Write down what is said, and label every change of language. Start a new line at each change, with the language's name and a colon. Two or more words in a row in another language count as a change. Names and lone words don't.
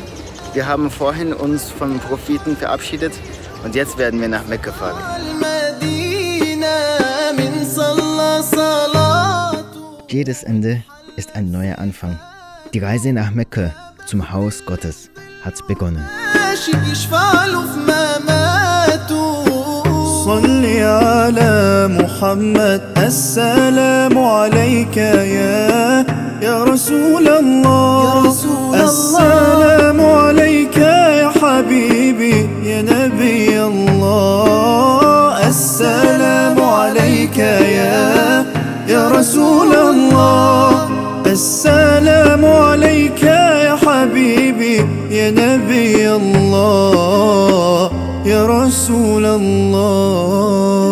German: Wir haben vorhin uns vom Propheten verabschiedet und jetzt werden wir nach Mekka fahren. Jedes Ende ist ein neuer Anfang. Die Reise nach Mekka, zum Haus Gottes, hat begonnen.
Arabic: صل على محمد السلام عليك يا رسول الله السلام عليك يا حبيبي يا نبي الله السلام عليك يا رسول الله السلام عليك يا حبيبي يا نبي الله يا رسول الله